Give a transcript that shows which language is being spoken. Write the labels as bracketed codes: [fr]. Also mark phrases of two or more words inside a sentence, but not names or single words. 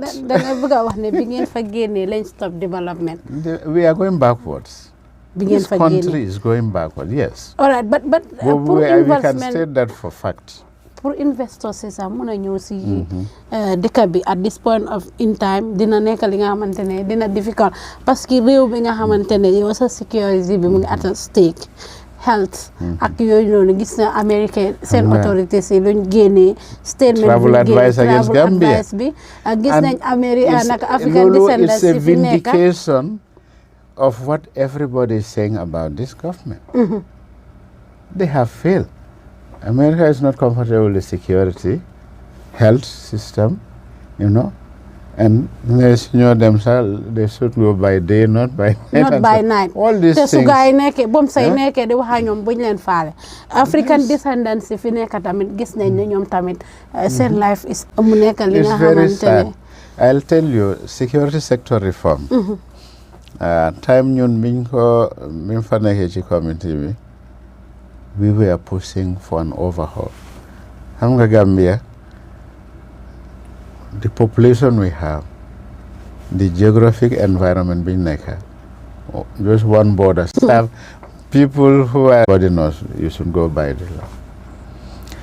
[wo] da nga bëgg a wax ne bi ngeen fa génnee lañ [en] stop development we are going backwards [wo] bi ngeen fa génnee [en] this country is going backwards yes all right but pour we can investment state that for fact [wo] pour investors [fr] c'est ça [wo] mën a ñëw si dëkk bi [en] at this point of in time [wo] dina nekk li nga xamante ne dina difficult parce que réew bi nga xamante ne yow sa sécurité bi mu ngi [en] at stake [wo] health ak yooyu noonu gis na Amérique seen autorités yi luñ génnee statement [en] travel advice against Gambia [wo] bi gis nañ Amérique nag [en] African descendants it's a [wo] si fi nekk [en] vindication of what everybody is saying about this government they have failed America is not comfortable with security, health system, and they should go by day, not by night. Not by night. All these things. [wo] Te su gaay nekkee bom say nekkee di wax ñoom buñ leen faale. [en] African descendants [wo] fi nekk tamit gis nañ ne ñoom tamit seen [en] life is [wo] mu nekk li nga xamante ne. [en] I'll tell you, security sector reform. [wo] Time ñun biñ fa nekkee ci community bi. [en] We were pushing for an overhaul. Hamga Gambia, the population we have, the geographic environment being neka, just one border. Have people who are body knows you should go by the law.